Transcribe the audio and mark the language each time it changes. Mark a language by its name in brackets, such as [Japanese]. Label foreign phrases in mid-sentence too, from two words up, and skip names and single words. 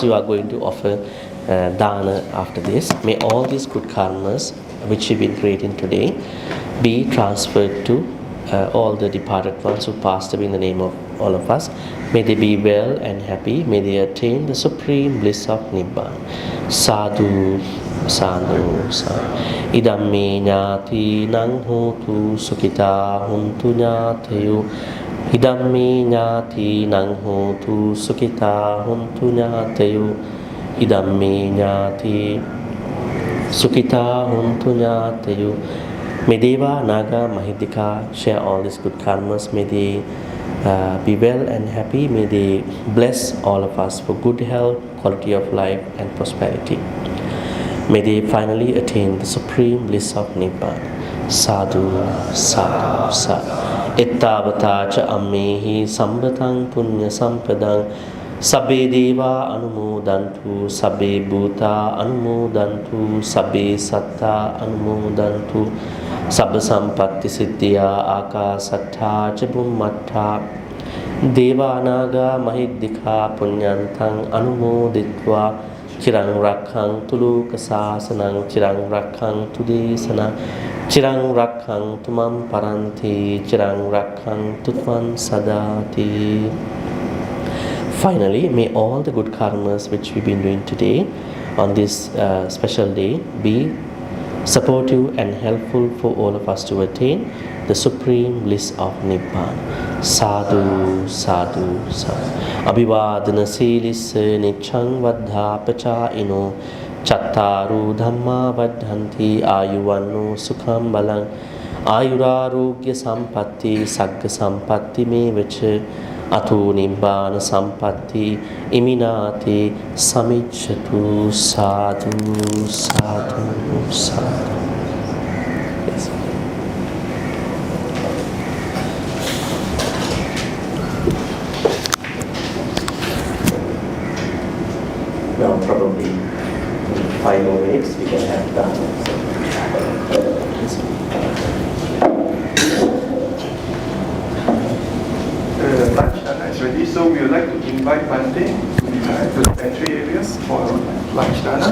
[English] You are going to offer dana after this. May all these good karmas which you've been creating today be transferred to all the departed ones who passed away in the name of all of us. May they be well and happy. May they attain the supreme bliss of Nibbana. [Pali] Sadhu, sadhu, sadhu. Idamme ñāti nang hotu sukhita huntu ñātayo. Idamme ñāti nang hotu sukhita huntu ñātayo. Idamme ñāti sukhita huntu ñātayo. [English] May [Pali] Deva, Naga, Mahidika [English] share all these good karmas. May they be well and happy. May they bless all of us for good health, quality of life and prosperity. May they finally attain the supreme bliss of Nibbana. [Pali] Sadhu, sadhu, sadhu. Ittavata cha ammehi sambatang punya sampadang. Sabbe deva anumodantu, sabbe bhuta anumodantu, sabbe satta anumodantu. Sabba sampatti siddhya akasattha ca bhummattha. Deva naga mahiddhika punyantang anumoditva. Chirang rakhang tulu kasasanang, chirang rakhang tudesana, chirang rakhang tumam paranti, chirang rakhang tutvan sadati. [English] Finally, may all the good karmas which we've been doing today on this special day be supportive and helpful for all of us to attain the supreme bliss of Nibbana. [Pali] Sadhu, sadhu, sadhu. Abhivadana silisse nichang vaddha pachaino. Chattaru dhamma vaddhanti ayuvanno sukham balang. Ayurarogya sampatti sagga sampatti me vacha. Atu nibbana sampatti iminati samicchatu. Sadhu, sadhu, sadhu. [English] Yes. Now probably in 5 more minutes we can have done. Lunch dana is ready, so we would like to invite Bhante to the pantry areas for lunch dana.